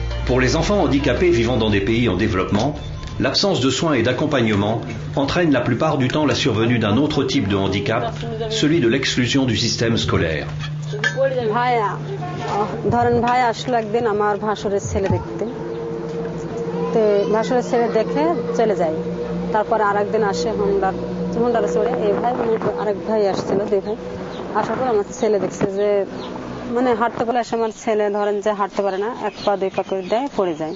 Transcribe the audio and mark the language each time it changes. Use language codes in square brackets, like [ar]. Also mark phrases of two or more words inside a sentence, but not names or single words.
[fr] Pour les enfants handicapés vivant dans des pays en développement, l'absence de soins et d'accompagnement entraîne la plupart du temps la survenue d'un autre type de handicap, celui de l'exclusion du système scolaire. [bn] ধরেন ভাই আসলো একদিন আমার ভাসুরের ছেলে দেখতে, তো ভাসুরের ছেলে দেখে চলে যায়। তারপর আরেকদিন আসে হুন্ডারে চড়ে এই ভাই আরেক ভাই আসছিল, দুই ভাই আসার পর আমার ছেলে দেখছে যে মানে হাঁটতে পারলে এসে আমার ছেলে ধরেন যে হাঁটতে পারে না, এক পা দুই পা করে দেয়, পড়ে যায়।